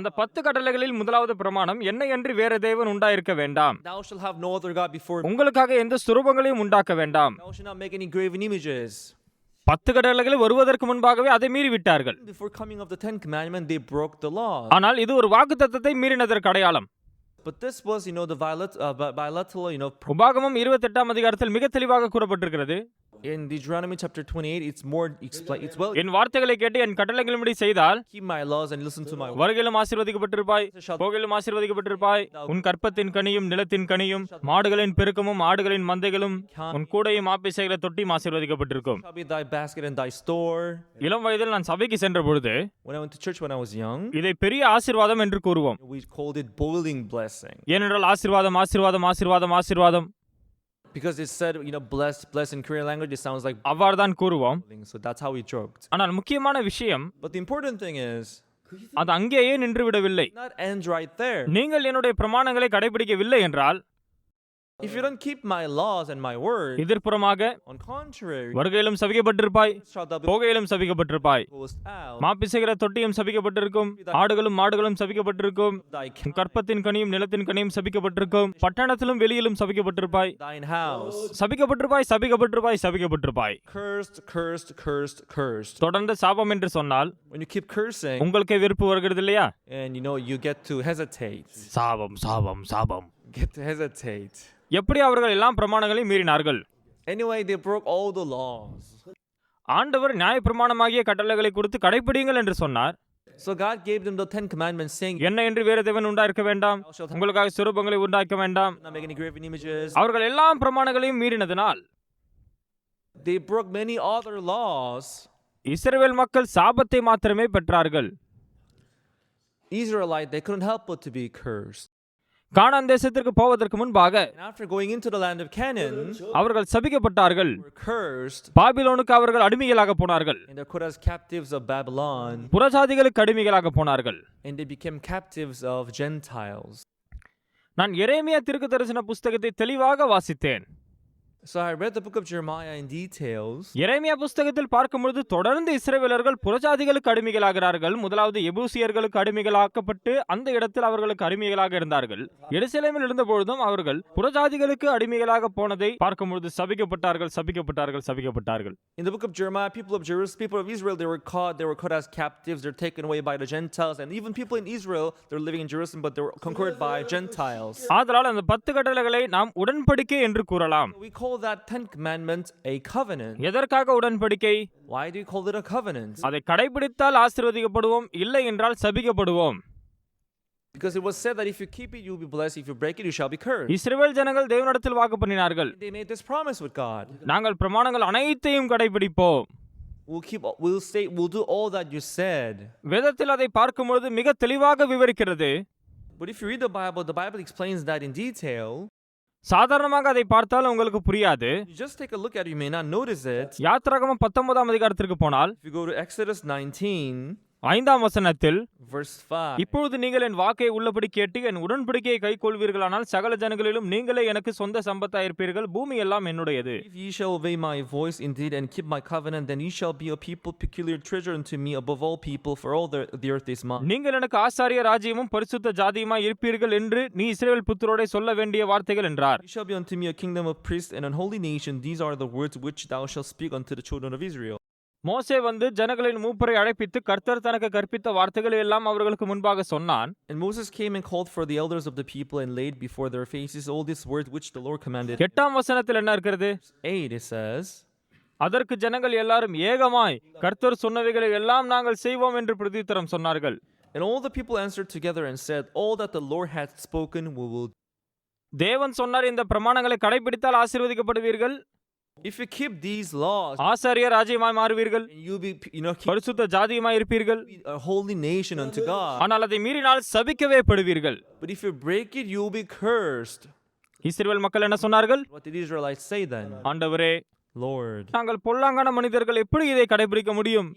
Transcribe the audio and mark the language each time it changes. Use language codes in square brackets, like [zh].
[ta] அந்த 10 கட்டளைகளில் முதலாவது பிரமாணம் என்னை அன்றி வேற தேவன் உண்டாயிருக்க வேண்டாம். [en] Thou shalt have no other God before me. [ta] உங்களுக்காக எந்த ஸ்தூபங்களையும் உண்டாக்க வேண்டாம். [en] Thou shalt not make any graven images. [ta] 10 கட்டளைகள் வருவதற்கு முன்பாகவே அதை மீறி விட்டார்கள். [en] Before coming of the 10th commandment, they broke the law. [ta] ஆனால் இது ஒரு வாக்குத்தத்தத்தை மீறினதற்கு அடையாளம். [en] But this was, the bilateral, [ta] உபாகமம் 28ஆம் அதிகாரத்தில் மிக தெளிவாக கூறப்பட்டிருக்கிறது. [en] in Deuteronomy chapter 28, it's more explained. It's well. [ta] என் வார்த்தைகளை கேட்டு என் கட்டளைகளின்படி செய்தால் [en] Keep my laws and listen to my word. [ta] வருகையிலும் ஆசீர்வதிக்கப்பட்டிருப்பாய், போகையிலும் ஆசீர்வதிக்கப்பட்டிருப்பாய். உன் கற்பத்தின் கனியும் நிலத்தின் கனியும் மாடுகளின் பெருக்கமும் ஆடுகளின் மந்தைகளும் உன் கூடையும் ஆப்பிசைகளை தொட்டியும் ஆசீர்வதிக்கப்பட்டிருக்கும். [en] Shall be thy basket and thy store. [ta] இளம் வயதில் நான் சபைக்கு சென்ற பொழுது [en] When I went to church when I was young, [ta] இதை பெரிய ஆசீர்வாதம் என்று கூறுவோம். [en] we called it boiling blessing. [ta] ஏனென்றால் ஆசீர்வாதம் ஆசீர்வாதம் ஆசீர்வாதம் ஆசீர்வாதம் [en] Because it said, blessed in Korean language, it sounds like [ta] அவ்வாறுதான் கூறுவோம். [en] boiling. So that's how we joked. [ta] ஆனால் முக்கியமான விஷயம் [en] But the important thing is, [ta] அது அங்கேயே நின்று விடவில்லை. [en] not end right there. [ta] நீங்கள் என்னுடைய பிரமாணங்களை கடைபிடிக்கவில்லை என்றால் [en] If you don't keep my laws and my word, [ta] எதிர்ப்புறமாக [en] on contrary, [ta] வருகையிலும் சபிக்கப்பட்டிருப்பாய், [en] shalt thou be [ta] போகையிலும் சபிக்கப்பட்டிருப்பாய். [en] cast out. [ta] மாப்பிசைகிற தொட்டியும் சபிக்கப்பட்டிருக்கும், ஆடுகளும் மாடுகளும் சபிக்கப்பட்டிருக்கும், [en] Thy [ta] உன் கற்பத்தின் கனியும் நிலத்தின் கனியும் சபிக்கப்பட்டிருக்கும், பட்டணத்திலும் வெளியிலும் சபிக்கப்பட்டிருப்பாய். [en] thine house. [ta] சபிக்கப்பட்டிருப்பாய் சபிக்கப்பட்டிருப்பாய் சபிக்கப்பட்டிருப்பாய். [en] Cursed, cursed, cursed, cursed. [ta] தொடர்ந்து சாபம் என்று சொன்னால் [en] When you keep cursing, [ta] உங்களுக்கே வெறுப்பு வருகிறது இல்லையா? [en] and you get to hesitate. [ta] சாபம் சாபம் சாபம். [en] Get to hesitate. [ta] எப்படி அவர்கள் எல்லாம் பிரமாணங்களையும் மீறினார்கள்? [en] Anyway, they broke all the laws. [ta] ஆண்டவர் நியாயப்பிரமாணமாகிய கட்டளைகளை கொடுத்து கடைப்பிடிங்கள் என்று சொன்னார். [en] So God gave them the 10 commandments saying, [ta] என்ன என்று வேறு தேவன் உண்டாயிருக்க வேண்டாம், உங்களுக்காக சுரூபங்களை உண்டாக்க வேண்டாம். [en] not make any graven images. [ta] அவர்கள் எல்லாம் பிரமாணங்களையும் மீறினதினால் [en] They broke many other laws. [ta] இஸ்ரவேல் மக்கள் சாபத்தை மாத்திரமே பெற்றார்கள். [en] Israelite, they couldn't help but to be cursed. [ta] கானான் தேசத்திற்கு போவதற்கு முன்பாக [en] And after going into the land of Canaan, [ta] அவர்கள் சபிக்கப்பட்டார்கள். [en] they were cursed, [ta] பாபிலோனுக்கு அவர்கள் அடிமைகளாக போனார்கள். [en] and they're put as captives of Babylon, [ta] புறஜாதிகளுக்கு அடிமைகளாக போனார்கள். [en] and they became captives of Gentiles. [ta] நான் எரேமியா தீர்க்கதரிசன புஸ்தகத்தை தெளிவாக வாசித்தேன். [en] So I read the book of Jeremiah in details. [ta] எரேமியா புஸ்தகத்தில் பார்க்கும்பொழுது தொடர்ந்து இஸ்ரவேலர்கள் புறஜாதிகளுக்கு அடிமைகளாகிறார்கள். முதலாவது எபூசியர்களுக்கு அடிமைகளாக்கப்பட்டு அந்த இடத்தில் அவர்களுக்கு அடிமைகளாக இருந்தார்கள். எருசலேமில் இருந்த பொழுதும் அவர்கள் புறஜாதிகளுக்கு அடிமைகளாக போனதை பார்க்கும்பொழுது சபிக்கப்பட்டார்கள் சபிக்கப்பட்டார்கள் சபிக்கப்பட்டார்கள். [en] In the book of Jeremiah, people of Israel, they were caught as captives. They're taken away by the Gentiles, and even people in Israel, they're living in Jerusalem, but they were conquered by Gentiles. [ta] ஆதலால் அந்த 10 கட்டளைகளை நாம் உடன்படிக்கை என்று கூறலாம். [en] We call that 10th commandment a covenant. [ta] எதற்காக உடன்படிக்கை? [en] Why do you call it a covenant? [ta] அதை கடைபிடித்தால் ஆசீர்வதிக்கப்படுவோம், இல்லை என்றால் சபிக்கப்படுவோம். [en] Because it was said that if you keep it, you will be blessed. If you break it, you shall be cursed. [ta] இஸ்ரவேல் ஜனங்கள் தேவனிடத்தில் வாக்கு பண்ணினார்கள். [en] They made this promise with God. [ta] நாங்கள் பிரமாணங்கள் அனைத்தையும் கடைபிடிப்போம். [en] We'll do all that you said. [ta] வேதத்தில் அதை பார்க்கும்பொழுது மிக தெளிவாக விவரிக்கிறது. [en] But if you read the Bible explains that in detail. [ta] சாதாரணமாக அதை பார்த்தால் உங்களுக்கு புரியாது. [en] You just take a look at it, you may not notice it. [ta] யாத்திராகமம் 19ஆம் அதிகாரத்திற்கு போனால் [en] If you go to Exodus 19, [ta] 5ஆம் வசனத்தில் [en] verse 5. [ta] இப்பொழுது நீங்கள் என் வாக்கை உள்ளபடி கேட்டு என் உடன்படிக்கையை கைக்கொள்வீர்களானால் சகல ஜனங்களிலும் நீங்களே எனக்கு சொந்த சம்பத்தாயிருப்பீர்கள், பூமி எல்லாம் என்னுடையது. [en] If ye shall obey my voice indeed and keep my covenant, then ye shall be a people peculiar treasure unto me above all people, for all the earth is mine. [ta] நீங்கள் எனக்கு ஆசாரிய ராஜ்யமும் பரிசுத்த ஜாதியுமாய் இருப்பீர்கள் என்று நீ இஸ்ரவேல் புத்திரோடே சொல்ல வேண்டிய வார்த்தைகள் என்றார். [en] Ye shall be unto me a kingdom of priests and an holy nation. These are the words which thou shalt speak unto the children of Israel. [ta] மோசே வந்து ஜனங்களின் மூப்பரை அழைப்பித்து கர்த்தர் தனக்கு கற்பித்த வார்த்தைகளை எல்லாம் அவர்களுக்கு முன்பாக சொன்னான். [en] And Moses came and called for the elders of the people and laid before their faces all these words which the Lord commanded. [ta] 8ஆம் வசனத்தில் என்ன இருக்கிறது? [en] 8 it says, [ta] அதற்கு ஜனங்கள் எல்லாரும் ஏகமாய் கர்த்தர் சொன்னவைகளை எல்லாம் நாங்கள் செய்வோம் என்று பிரதியுத்தரம் சொன்னார்கள். [en] and all the people answered together and said, all that the Lord hath spoken we will. [ta] தேவன் சொன்னார், இந்த பிரமாணங்களை கடைபிடித்தால் ஆசீர்வதிக்கப்படுவீர்கள். [en] If you keep these laws, [ta] ஆசாரிய ராஜ்யமாய் மாறுவீர்கள், [en] you'll be, keep [ta] பரிசுத்த ஜாதியுமாய் இருப்பீர்கள். [en] a holy nation unto God. [ta] ஆனால் அதை மீறினால் சபிக்கவே படுவீர்கள். [en] But if you break it, you'll be cursed. [ta] இஸ்ரவேல் மக்கள் என்ன சொன்னார்கள்? [en] What did Israelites say then? [ta] ஆண்டவரே, [en] Lord, [ta] நாங்கள் பொல்லாங்கான மனிதர்கள் எப்படி இதை கடைபிடிக்க முடியும்?